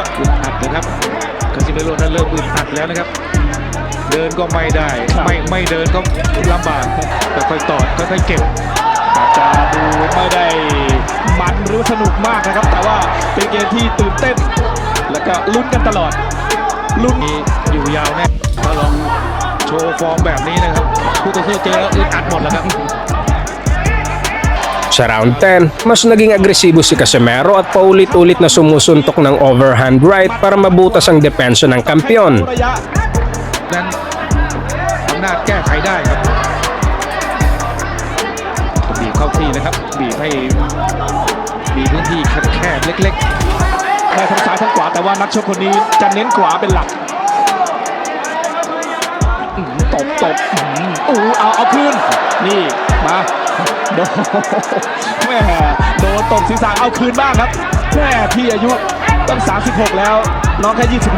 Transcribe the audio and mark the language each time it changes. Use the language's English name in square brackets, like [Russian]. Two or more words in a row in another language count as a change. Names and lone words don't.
[Thai] อัดนะครับคาซิเมโร่นั้นเริ่มอึดอัดแล้วนะครับ เดินก็ไม่ได้ ไม่เดินก็ลำบากค่อยๆตอดค่อยๆเก็บ อาจจะดูไม่ได้มันหรือสนุกมากนะครับ แต่ว่าเป็นเกมที่ตื่นเต้น แล้วก็ลุ้นกันตลอดลุ้น มีอยู่ยาวแน่ถ้าลองโชว์ฟอร์มแบบนี้นะครับคู่ต่อสู้เจอแล้วอึดอัดหมดแล้วครับ [Filipino] Sa round 10, mas naging agresibo si Casimero at paulit-ulit na sumusuntok ng [English] overhand right [Filipino] para mabutas ang depensa ng kampiyon. [Thai] ระยะ นั้นอำนาจแก้ไขได้ครับบีบเข้าที่นะครับบีบให้มีพื้นที่แคบๆเล็ก แค่ทั้งซ้ายทั้งขวาแต่ว่านักชกคนนี้จะเน้นขวาเป็นหลักตบเอาคืนนี่มาโดนแม่โดนตบศีรษะเอาคืนบ้างครับแม่พี่อายุตั้ง36แล้วน้องแค่25